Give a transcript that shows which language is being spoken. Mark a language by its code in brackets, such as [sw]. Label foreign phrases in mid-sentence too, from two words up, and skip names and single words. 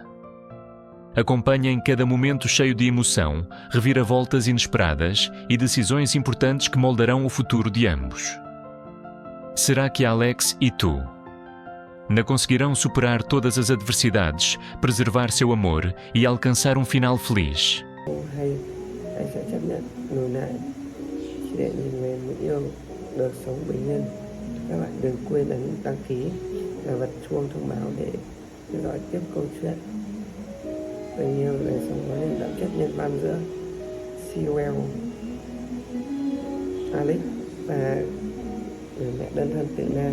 [pt] Acompanhem cada momento cheio de emoção, reviravoltas inesperadas e decisões importantes que moldarão o futuro de ambos. Será que Alex e Tu não conseguirão superar todas as adversidades, preservar seu amor e alcançar um final feliz? [vi] Hay sẽ chấp nhận lùi lại chỉ để nhìn về người yêu được sống bình yên. Các bạn đừng quên ấn đăng ký và bật chuông thông báo để theo dõi tiếp câu chuyện tình yêu đời sống có nên đậm chất nhân văn giữa Sewell, Alex và người mẹ đơn thân Tự Na.